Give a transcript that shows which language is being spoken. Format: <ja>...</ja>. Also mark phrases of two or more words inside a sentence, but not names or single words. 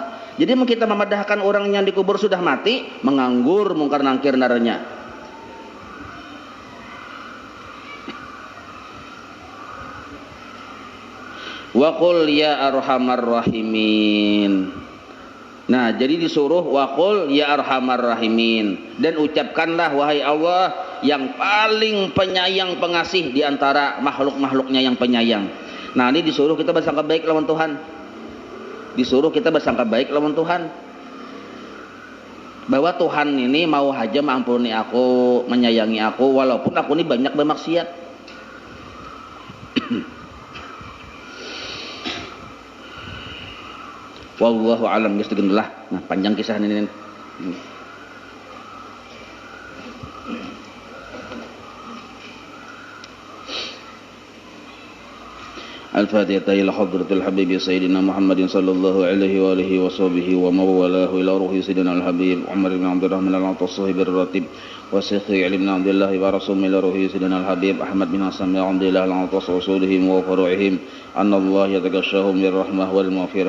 <id>Jadi kita memadahkan orang yang dikubur sudah mati, menganggur mungkar nangkir naranya.</id> <ar>وقل يا أرحم الراحمين.</ar> <id>Nah, jadi disuruh</id> <ar>وقل يا أرحم الراحمين,</ar> <id>dan ucapkanlah wahai Allah yang paling penyayang pengasih di antara makhluk-makhluknya yang penyayang. Nah, ini disuruh kita bersangka baik lawan Tuhan. Disuruh kita bersangka baik lawan Tuhan. Bahwa Tuhan ini mau aja mengampuni aku, menyayangi aku walaupun aku ini banyak bermaksiat.</id> <ar>والله أعلم بالصواب.</ar> <id>Nah, panjang kisah ini.</id> <ar>الفاتحة إلى حضرة الحبيب سيدنا محمد صلى الله عليه وآله وصحبه وموالاه إلى روح سيدنا الحبيب عمر بن عبد الرحمن الصاحب الراتب وشيخ علي بن عبد الله ورسول إلى روح سيدنا الحبيب أحمد بن حسن بن عبد الله العطاس وصولهم وفروعهم أن الله يتغشاهم بالرحمة والمغفرة.</ar>